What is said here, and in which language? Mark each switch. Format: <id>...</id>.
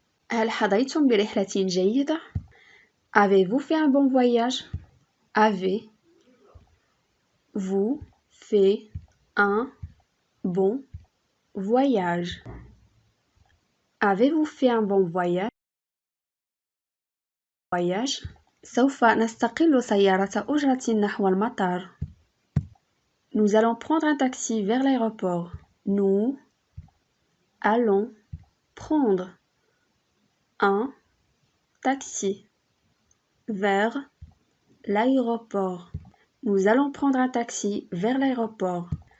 <ar>هل حظيتم برحلة جيدة؟</ar> <fr>Avez-vous fait un bon voyage? Avez-vous fait un bon voyage? Avez-vous fait un bon voyage?</fr> <ar>سوف نستقل سيارة أجرة نحو المطار.</ar> <fr>Nous allons prendre un taxi vers l'aéroport. Nous allons prendre un taxi vers l'aéroport. Nous allons prendre un taxi vers l'aéroport.</fr>